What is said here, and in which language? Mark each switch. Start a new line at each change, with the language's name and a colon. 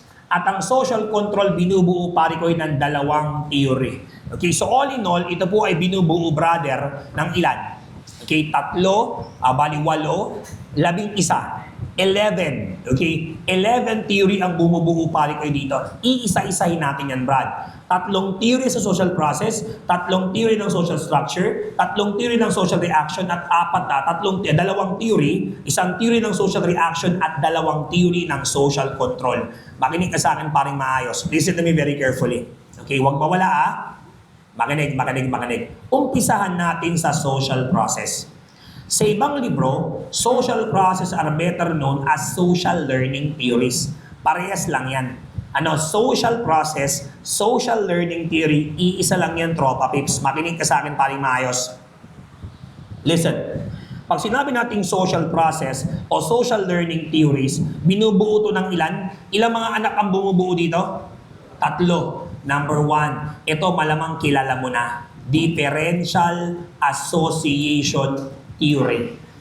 Filipino: At ang social control, binubuo pa rin ko ng 2 theory. Okay, so all in all, ito po ay binubuo, brother, ng ilan? Okay, 3, bali 8, 11. 11. Okay? 11 theory ang bumubuo pare ko dito. Iisa-isahin natin yan, Brad. 3 theory sa social process, 3 theory ng social structure, 3 theory ng social reaction, at 2 theory, 1 theory ng social reaction, at 2 theory ng social control. Makinig ka sa akin paring maayos.
English: Listen to me very carefully.
Filipino: Okay, huwag mawala Makinig. Umpisahan natin sa social process. Sa ibang libro,
English: social process are better known as social learning theories.
Filipino: Parehas lang yan. Social process, social learning theory, iisa lang yan, tropa pips. Makinig ka sa akin paring maayos. Listen, pag sinabi nating social process o social learning theories, binubuo to ng ilan? Ilang mga anak ang bumubuo dito? 3. Number 1, ito malamang kilala mo na. Differential association theory.